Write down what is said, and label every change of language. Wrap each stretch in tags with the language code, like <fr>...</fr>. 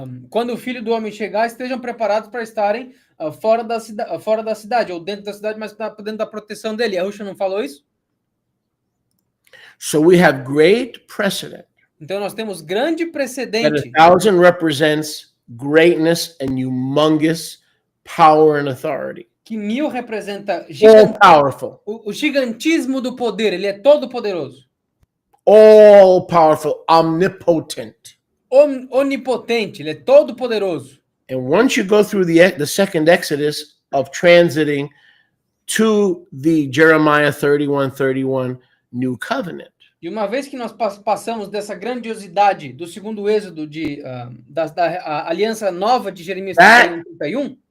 <pt>Quando o Filho do Homem chegar, estejam preparados para estarem fora da cidade, ou dentro da cidade, mas dentro da proteção dele. Yahusha não falou isso?</pt> <en>So we have great precedent</en> <pt>Então nós temos grande</pt> <en>that</en> <pt>precedente</pt> <en>1,000 represents greatness and humongous power and authority.</en> <pt>que 1000 representa</pt> <en>All powerful.</en> <pt>o gigantismo do poder. Ele é todo poderoso,</pt> <en>All powerful, omnipotent.</en> <pt>onipotente, ele é todo poderoso.</pt> <en>And once you go through the second Exodus of transiting to the Jeremiah 31:31 new covenant,</en> <pt>E uma vez que nós passamos dessa grandiosidade do segundo êxodo da aliança nova de Jeremias 31,</pt>